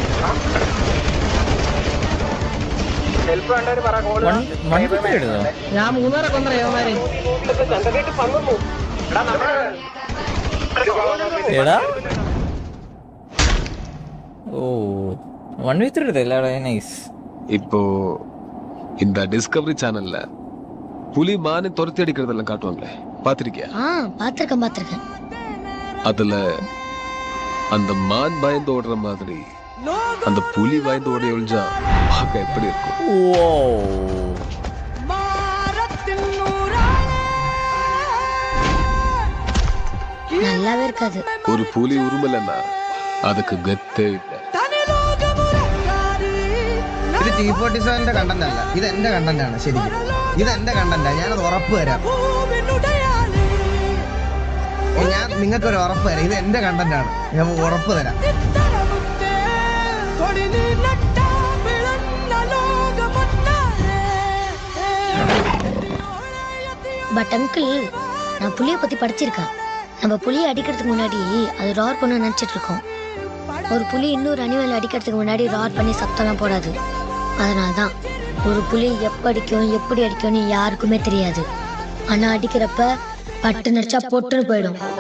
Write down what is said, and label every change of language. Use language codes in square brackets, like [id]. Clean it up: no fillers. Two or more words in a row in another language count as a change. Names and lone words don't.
[ml] ഞാൻ 3 കൊന്നേ യോമാരെ. എടാ ഓ 1v3 എടുത്തല്ലേ? നൈസ്. [ta] இப்போ இந்த டிஸ்கவரி சேனல்ல புலி மானை துரத்தி அடிக்கிறதெல்லாம் காட்டுவாங்களே, பாத்திருக்கியா? பாத்திருக்கேன். அதுல அந்த மான் பயந்து ஓடுற மாதிரி அந்த புலி பயந்து ஓடி ஒழிஞ்சா பார்க்க எப்படி இருக்கும்? ஓ நல்லாவே இருக்காது. ஒரு புலி உருமலன்னா அதுக்கு கெத்தே இல்லை. [ml] ഇത് T47 കണ്ടന്റ് അല്ല, ഇത് എന്റെ കണ്ടന്റ് ആണ്. ശരിക്കും ഇത് എന്റെ കണ്ടന്റാ, ഞാനത് ഉറപ്പ് തരാം. ഞാൻ നിങ്ങൾക്കൊരു ഉറപ്പ് തരാം, ഇത് എന്റെ കണ്ടന്റ് ആണ്, ഞാൻ ഉറപ്പ് തരാം. [en] but uncle, [ta] நான் புலியை பத்தி படிச்சிருக்கேன். நம்ம புலியை அடிக்கிறதுக்கு முன்னாடி அது ரார் பண்ண நினைச்சிட்டு இருக்கோம். ஒரு புலி இன்னொரு அனிமல் அடிக்கிறதுக்கு முன்னாடி ரார் பண்ணி சத்தம்லாம் போடாது. அதனால்தான் ஒரு புலி எப்ப அடிக்கும் எப்படி அடிக்கும்னு யாருக்குமே தெரியாது. ஆனா அடிக்கிறப்ப பட்டு நடிச்சா பொட்டுன்னு போயிடும்.